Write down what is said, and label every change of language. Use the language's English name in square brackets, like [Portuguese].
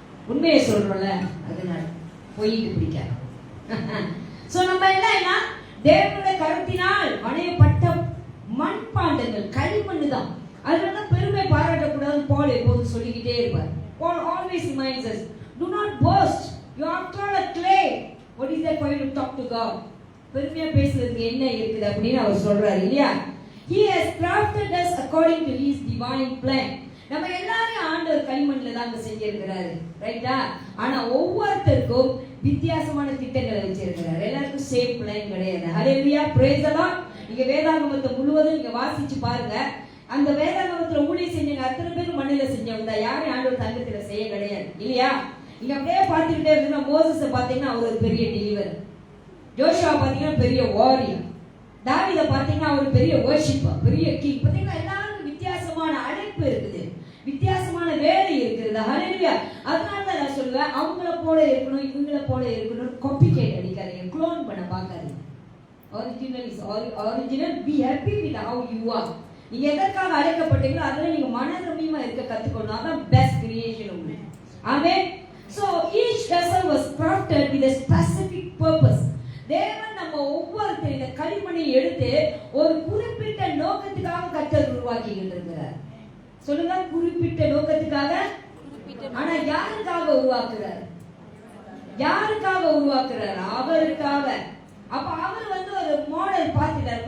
[Tamil] உண்மையை சொல்றோம்ல, அதனால பொய்க்கு பிடிக்காது. சோ நம்ம என்ன தேவனுடைய கருத்தினால் வணையப்பட்ட மண்பாண்டங்கள், களிமண்ணு தான். அதனால பெருமை பாராட்டக்கூடாது பவுல் எப்போதும் சொல்லிக்கிட்டே இருப்பார். [English] Paul always reminds us, do not boast, you are all a clay. What is that for you to talk to God? [Tamil] பெருமையா பேசுறதுக்கு என்ன இருக்குது அப்படின்னு அவர் சொல்றாரு இல்லையா? [English] He has crafted us according to his divine plan. [Tamil] நம்ம எல்லாரும் ஆண்டவர் களிமண்ல தான் செஞ்சிருக்கிறாரு, ரைட்டா? ஆனா ஒவ்வொருத்தருக்கும் வித்தியாசமான திட்டங்களை வச்சிருக்கிறார். எல்லாருக்கும் சேம் பிளான் கிடையாது. ஹல்லேலூயா, [English] Praise the Lord. [Tamil] நீங்க வேதாகமத்தை முழுவதும் நீங்க வாசிச்சு பாருங்க. அந்த வேதாகமத்துல ஊழியம் செஞ்சவங்க அத்தனை பேர் மண்ணில செஞ்சவங்க தான். யாரும் ஆண்டவர் தங்கத்துல செய்ய கிடையாது இல்லையா? நீங்க அப்படியே பார்த்துக்கிட்டே இருந்தீங்கன்னா மோசஸை பார்த்தீங்கன்னா அவர் ஒரு பெரிய டெலிவர், ஜோஷுவா பார்த்தீங்கன்னா பெரிய வாரியர், தாவீதை பார்த்தீங்கன்னா அவர் பெரிய வர்ஷிப்பர், பெரிய கிங். பார்த்தீங்கன்னா எல்லாருக்கும் வித்தியாசமான அழைப்பு இருக்குது, வித்தியாசமான வேலை இருக்கிறது. ஹல்லேலூயா. அதனால தான் நான் சொல்லுவேன், அவங்கள போல இருக்கணும் இவங்கள போல இருக்கணும் காப்பிகேட் அடிக்காதீங்க, க்ளோன் பண்ண பார்க்காதீங்க. [English] Original is original. Be happy with how you are. [Tamil] நீங்க எதற்காக அழைக்கப்பட்டீங்களோ அதில் நீங்க மனரமியமா இருக்க கத்துக்கணும். அதான் பெஸ்ட் கிரியேஷன் உங்களுக்கு. ஆமென். [English] So each vessel was crafted with a specific purpose. [Tamil] தேவன் நம்ம ஒவ்வொருத்தரும் இந்த களிமண்ணை எடுத்து ஒரு குறிப்பிட்ட நோக்கத்துக்காக கர்த்தர் உருவாக்கி இருக்கிறார். சொல்லுங்க, குறிப்பிட்ட நோக்கத்துக்காக. ஆனா யாருக்காக உருவாக்குறார்? யாருக்காக உருவாக்குறார்? அவருக்காக. அப்ப அவர் ஒரு மாடல் பார்த்துட்டார்.